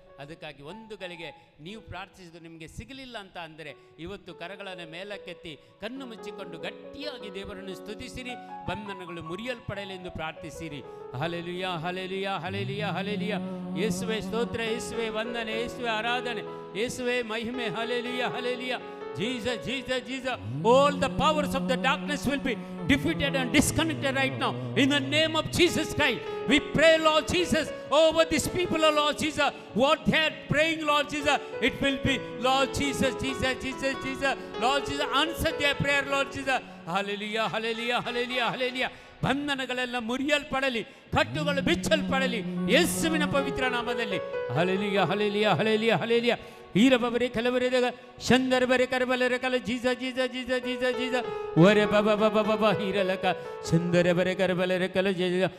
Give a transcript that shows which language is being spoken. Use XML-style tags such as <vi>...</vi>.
<kn>ಅದಕ್ಕಾಗಿ ಒಂದು ಗಳಿಗೆ ನೀವು ಪ್ರಾರ್ಥಿಸಿದ್ದು ನಿಮಗೆ ಸಿಗಲಿಲ್ಲ ಅಂತ ಅಂದರೆ ಇವತ್ತು ಕರಗಳನ್ನು ಮೇಲಕ್ಕೆತ್ತಿ ಕಣ್ಣು ಮುಚ್ಚಿಕೊಂಡು ಗಟ್ಟಿಯಾಗಿ ದೇವರನ್ನು ಸ್ತುತಿಸಿರಿ. ಬಂಧನಗಳು ಮುರಿಯಲ್ಪಡಲೆಂದು ಪ್ರಾರ್ಥಿಸಿರಿ. Hallelujah, hallelujah, hallelujah, hallelujah. ಯೇಸುವೇ ಸ್ತೋತ್ರ, ಯೇಸುವೇ ವಂದನೆ, ಯೇಸುವೇ ಆರಾಧನೆ, ಯೇಸುವೇ ಮಹಿಮೆ. Hallelujah, hallelujah. Jesus, Jesus, Jesus.</kn> <en>All the powers of the darkness will be defeated and disconnected right now. In the name of Jesus Christ, we pray, Lord Jesus, over these people, Lord Jesus. What they are praying, Lord Jesus, it will be, Lord Jesus, Jesus, Jesus, Jesus. Lord Jesus, answer their prayer, Lord Jesus. Hallelujah, hallelujah, hallelujah, hallelujah.</en> <kn>ಬಂಧನಗಳೆಲ್ಲ ಮುರಿಯಲ್ಪಡಲಿ, ಕಟ್ಟುಗಳು ಬಿಚ್ಚಲ್ಪಡಲಿ ಯೇಸುವಿನ ಪವಿತ್ರ ನಾಮದಲ್ಲಿ. Hallelujah, hallelujah, hallelujah, hallelujah. ಹೀರಬರೆ ಕಲವರೆದಾಗ ಚಂದರಬರೆ ಕರಬಲರ ಕಲ ಜೀಸ ಜೀಸ ಜೀಸ ಜೀಸ ಜೀಸ ವರೆ ಬಬ ಬಬ ಬಬ ಹೀರಲಕ ಚಂದರಬರೆ ಕರಬಲರ ಕಲ ಜೀಸ.</kn>